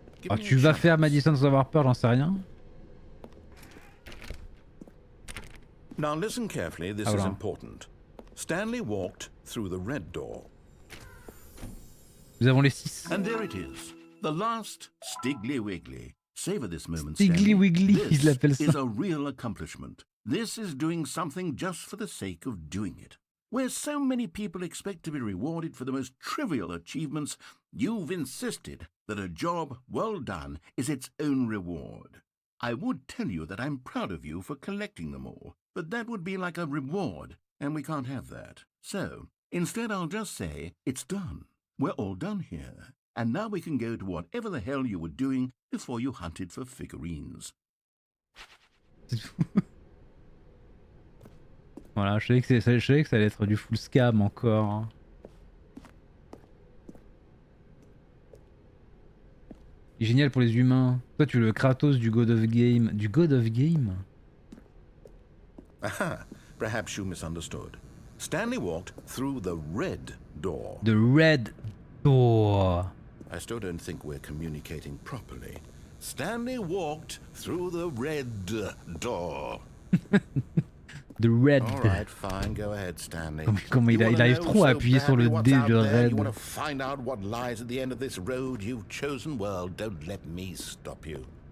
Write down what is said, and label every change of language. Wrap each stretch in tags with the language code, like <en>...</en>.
<fr>Ah, tu vas faire Madison sans avoir peur, j'en sais rien.</fr> <en>Now listen carefully, this is important. Stanley walked through the red door.</en> <fr>Nous avons les 6.</fr> <en>And there it is, the last Stiggly Wiggly. Savor this moment,</en> <fr>Stiggly Wiggly, ils l'appellent ça.</fr> <en>This is a real accomplishment. This is doing something just for the sake of doing it. Where so many people expect to be rewarded for the most trivial achievements, you've insisted that a job well done is its own reward. I would tell you that I'm proud of you for collecting them all, but that would be like a reward, and we can't have that. So, instead I'll just say, it's done. We're all done here. And now we can go to whatever the hell you were doing before you hunted for figurines.</en> <fr>Voilà, je savais que ça allait être du</fr> <en>full scam</en> <fr>encore. Hein. Génial pour les humains. Toi, tu es le Kratos du God of Game. Du God of Game?</fr> <en>Aha, perhaps you misunderstood. Stanley walked through the red door. The red door. I still don't think we're communicating properly. Stanley walked through the red door. The red. All right, fine, go ahead, Stanley.</en> <fr>Comment il arrive trop à appuyer sur le D de red.</fr> <en>You want to find out what lies at the end of this road you've chosen? Well, don't let me stop you.</en>